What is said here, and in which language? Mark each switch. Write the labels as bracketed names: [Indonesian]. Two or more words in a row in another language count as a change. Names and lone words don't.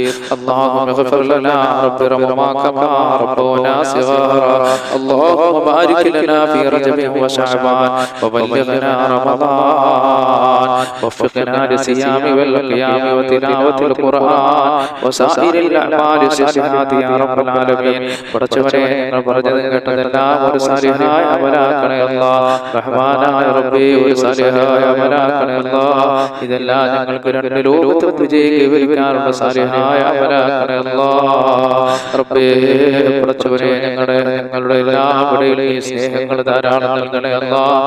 [Arabic] اللهم اغفر لنا رب ارحمنا كما ربونا صغارا. اللهم بارك لنا في رجب وشعبان وبلغنا رمضان. وفقنا للصيام والقيام وتلاوة القرآن وسائر الأعمال الصالحات يا رب العالمين. [Malayalam] പടച്ചവനെ ഞങ്ങൾ പറഞ്ഞത് കേട്ടതെല്ലാം ഒരു സാലിഹായ അമലാക്കണേ അല്ലാഹ്. റഹ്മാനായ റബ്ബേ ഒരു സാലിഹായ അമലാക്കണേ അല്ലാഹ്. ഇതെല്ലാം ഞങ്ങൾക്ക് രണ്ട് ലോകത്തും വിജയിക്കാനുള്ള സാലിഹായ അമലാക്കണേ അല്ലാഹ്. റബ്ബേ പടച്ചവനെ ഞങ്ങളുടെ എല്ലാവരുടെയും ഈ സ്നേഹങ്ങൾ ധാരാളം നൽകണേ അല്ലാഹ്.